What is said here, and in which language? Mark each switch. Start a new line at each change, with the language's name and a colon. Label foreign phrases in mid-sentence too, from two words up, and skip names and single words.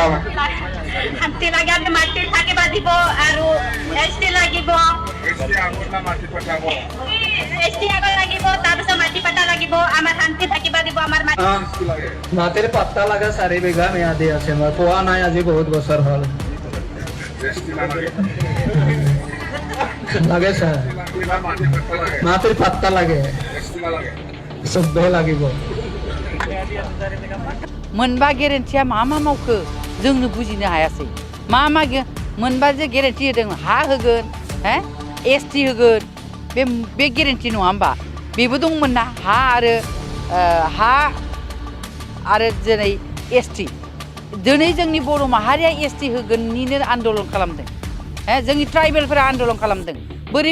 Assamese: শান্তি লাগে আমি মাটি থাকিব দিব আৰু এসটি লাগিব এসটি আগত লাগিব তাৰপিছত মাটি পাতা লাগিব আমাৰ শান্তি থাকিব দিব আমাৰ মাটিৰ পাত্তা লাগা 4 বিঘা ম্যাদি আছে মই পোৱা নাই আজি বহুত বছৰ হ'ল লাগে স্যার মাটির পাত্তা লাগে সবে লাগিব
Bodo: मोनबा गेरेन्टिया मा मावखो जोंनो बुजिनो हायासै मा मोनबा जे गेरेन्टि होदों हा होगोन एसटि होगोन बे गेरेन्टि नङा होमबा बेबो दंमोन ना हा आरो दिनै एसटि दिनै जोंनि बर' माहारिया एसटि होगोननिनो आन्दलन खालामदों जोंनि ट्राइबेलफोरा आन्दलन खालामदों बोरै